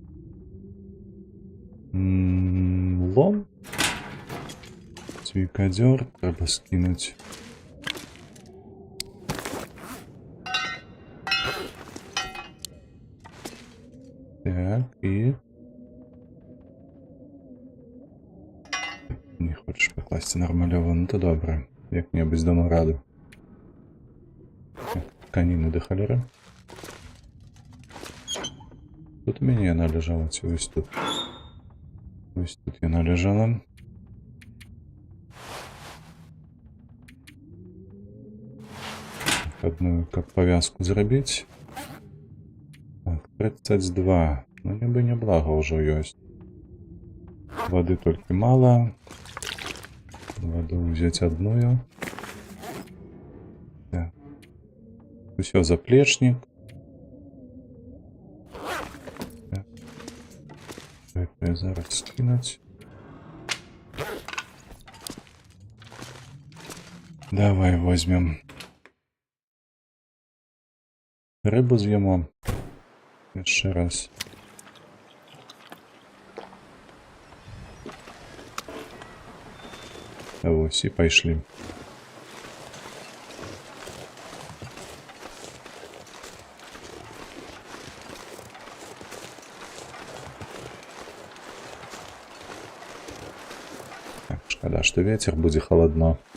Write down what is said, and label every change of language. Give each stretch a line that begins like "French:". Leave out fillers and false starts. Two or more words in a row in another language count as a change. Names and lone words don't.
Belarusian: Лом. Цвікадзёр трэба скінуць. Так, і...
Ukrainian: Не хочешь покласти нормалёво, ну то добре.
Belarusian: Як-небудзь дамо раду. Тканіны да халеры. Тут у мяне яна ляжала, ці вось тут. Вось тут яна ляжала. Одну, каб павязку зрабіць. Так, 32. Ну, нібы няблага ўжо ёсць.
Russian: Воды только мало. Воду взять одну. Так. Все, заплечник. Так. Это зараз скинуть. Давай возьмем рыбу, съемо. Еще раз.
Belarusian: Ось, і пайшлі. Так, шкада, што вецер будзе халадно.